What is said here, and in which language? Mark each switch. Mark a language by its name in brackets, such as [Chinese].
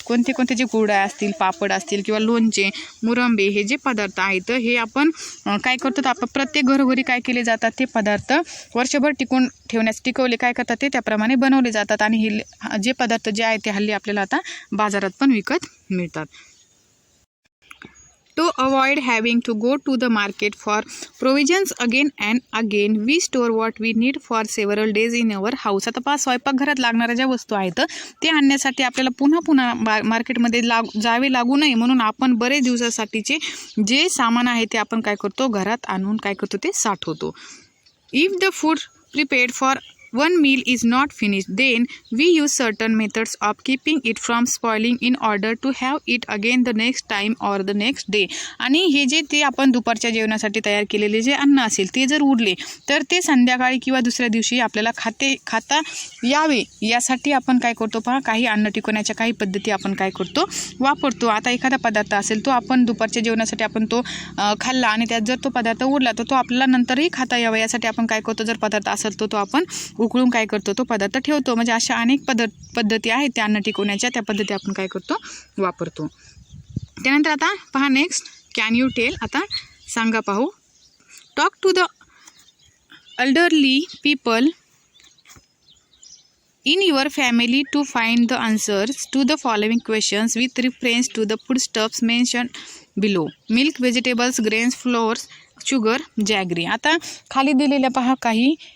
[Marathi] कोणते कोणते जे कुरड्या असतील, पापड असतील किंवा लोणचे, मुरंबे हे जे पदार्थ आहेत हे आपण काय करतो, आपण प्रत्येक घरोघरी काय केले जातात, ते पदार्थ वर्षभर टिकवले काय करतात ते त्याप्रमाणे बनवले जातात. आणि हे जे पदार्थ जे आहेत ते हल्ली आपल्याला आता बाजारात पण विकत मिळतात. [English] To avoid having to go to the market for provisions again and again, we store what we need for several days in our house. [Marathi] आता पहा, स्वयंपाकघरात लागणाऱ्या ज्या वस्तू आहेत ते आणण्यासाठी आपल्याला पुन्हा मार्केटमध्ये जावे लागू नये म्हणून आपण बरेच दिवसासाठीचे जे सामान आहे ते आपण काय करतो, घरात आणून काय करतो, ते साठवतो. [English] If the food prepared for one meal is not finished, then we use certain methods of keeping it from spoiling in order to have it again the next time or the next day. [Marathi] आणि हे जे ते आपण दुपारच्या जेवणासाठी तयार केलेले जे अन्न असेल ते जर उरले तर ते संध्याकाळी किंवा दुसऱ्या दिवशी आपल्याला खाता यावे यासाठी आपण काय करतो, पहा, काही अन्न टिकवण्याच्या काही पद्धती आपण काय करतो, वापरतो. आता एखादा पदार्थ असेल तो आपण दुपारच्या जेवणासाठी आपण तो खाल्ला आणि त्यात जर तो पदार्थ उरला तर तो आपल्याला नंतरही खाता यावा यासाठी आपण काय करतो, जर पदार्थ असेल तो आपण उकळून काय करतो, तो पदार्थ ठेवतो. म्हणजे अशा अनेक पद्धती आहेत त्या अन्न टिकवण्याच्या, त्या पद्धती आपण काय करतो, वापरतो. त्यानंतर आता पहा, [English] Next can you tell. [Marathi] आता सांगा, पाहू. [English] Talk to the elderly people in your family to find the answers to the following questions with reference to the foodstuffs mentioned below. Milk, vegetables, grains, flours, sugar, jaggery. [Marathi] आता खाली दिलेल्या पहा काही